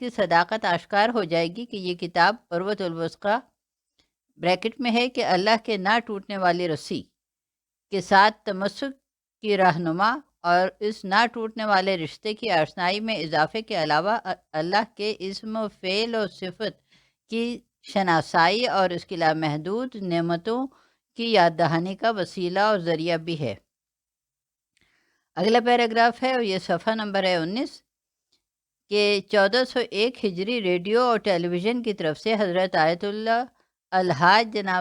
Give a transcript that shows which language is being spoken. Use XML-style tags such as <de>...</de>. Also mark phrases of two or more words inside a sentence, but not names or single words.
<ur>کی صداقت آشکار ہو جائے گی کہ یہ کتاب عروۃ الوثقی بریکٹ میں ہے کہ اللہ کے نہ ٹوٹنے والی رسی کے ساتھ تمسک کی رہنما اور اس نہ ٹوٹنے والے رشتے کی آشنائی میں اضافے کے علاوہ اللہ کے اسم و فعل و صفت کی شناسائی اور اس کی لامحدود نعمتوں کی یاد دہانی کا وسیلہ اور ذریعہ بھی ہے۔ اگلا پیراگراف ہے، اور یہ صفحہ نمبر ہے 19، کہ 1401 ہجری ریڈیو اور ٹیلی ویژن کی طرف سے حضرت آیت اللہ الحاج جناب</ur>